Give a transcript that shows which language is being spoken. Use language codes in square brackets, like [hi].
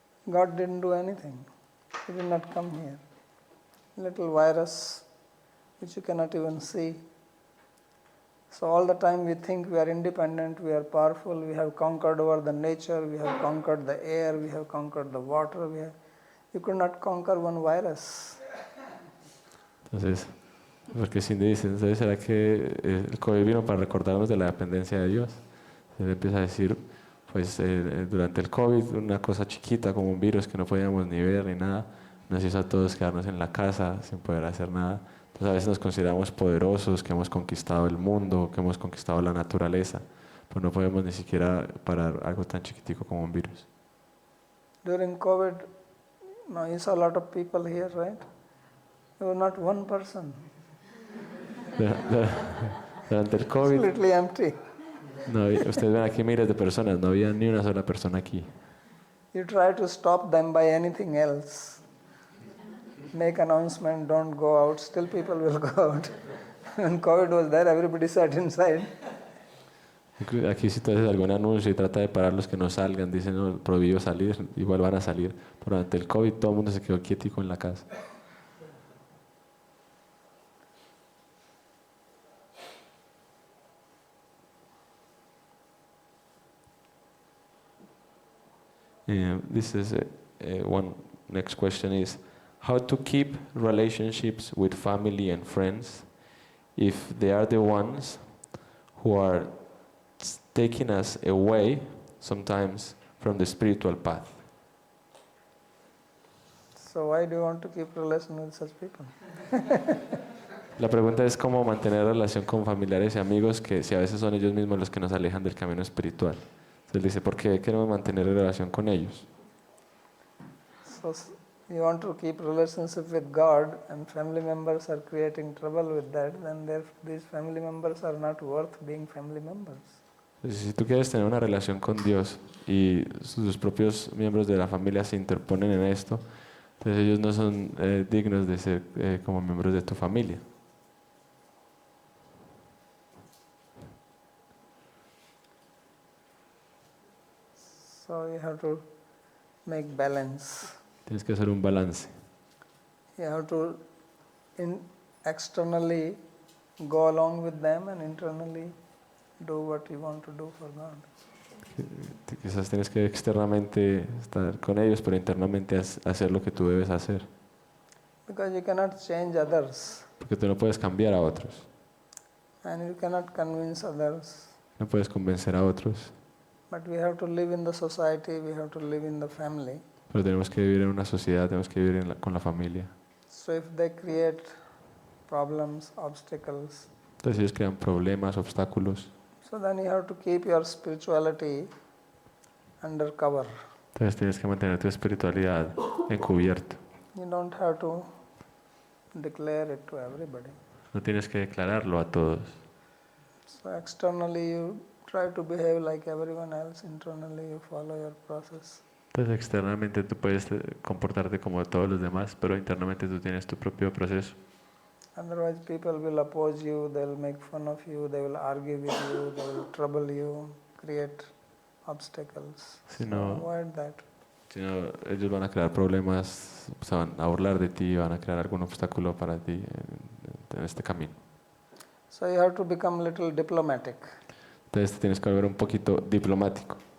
[en] God didn't do anything. He did not come here. Little virus, which you cannot even see. So all the time we think we are independent, we are powerful, we have conquered over the nature, we have conquered the air, we have conquered the water. You could not conquer one virus. [es] Entonces, porque Cindy dice, entonces ¿será que el COVID vino para recordarnos de la dependencia de Dios? Él empieza a decir, pues durante el COVID, una cosa chiquita como un virus que no podíamos ni ver ni nada, nos hizo a todos quedarnos en la casa sin poder hacer nada. Entonces a veces nos consideramos poderosos, que hemos conquistado el mundo, que hemos conquistado la naturaleza, pero no podemos ni siquiera parar algo tan chiquitico como un virus. [en] During COVID, now you saw a lot of people here, right? There was not one person. [es] Durante el COVID, [en] Completely empty. [es] no, ustedes ven aquí miles de personas, no había ni una sola persona aquí. [en] You try to stop them by anything else. Make announcement, don't go out, still people will go out. When COVID was there, everybody sat inside. [es] Aquí si tú haces algún anuncio y trata de parar los que no salgan, dicen no, prohibido salir, igual van a salir. Pero durante el COVID todo el mundo se quedó quietico en la casa. [en] This is one next question is how to keep relationships with family and friends if they are the ones who are taking us away sometimes from the spiritual path. So why do you want to keep relation with such people? [es] La pregunta es cómo mantener relación con familiares y amigos que si a veces son ellos mismos los que nos alejan del camino espiritual. Entonces dice, ¿por qué queremos mantener relación con ellos? [en] So you want to keep relationship with God and family members are creating trouble with that, then these family members are not worth being family members. [es] Entonces, si tú quieres tener una relación con Dios y sus propios miembros de la familia se interponen en esto, entonces ellos no son dignos de ser como miembros de tu familia. [en] So you have to make balance. [es] Tienes que hacer un balance. [en] You have to externally go along with them and internally do what you want to do for God. [es] Quizás tienes que externamente estar con ellos, pero internamente hacer lo que tú debes hacer. [en] Because you cannot change others. [es] Porque tú no puedes cambiar a otros. [en] And you cannot convince others. [es] No puedes convencer a otros. [en] But we have to live in the society, we have to live in the family. [es] Pero tenemos que vivir en una sociedad, tenemos que vivir con la familia. [en] So if they create problems, obstacles, [es] Entonces ellos crean problemas, obstáculos. [en] so then you have to keep your spirituality under cover. [es] Entonces tienes que mantener tu espiritualidad encubierto. [en] You don't have to declare it to everybody. [es] No tienes que declararlo a todos. [en] So externally you try to behave like everyone else, internally you follow your process. [es] Entonces externamente tú puedes comportarte como todos los demás, pero internamente tú tienes tu propio proceso. [en] Otherwise, people will oppose you, they will make fun of you, they will argue with you, they will trouble you, create obstacles. [es] Si [en] So [es] no, [en] avoid that. [es] Si no, ellos van a crear problemas, se van a burlar de ti, van a crear algún obstáculo para ti en este camino. [en] So you have to become a little diplomatic. [es] Entonces te tienes que volver un poquito diplomático.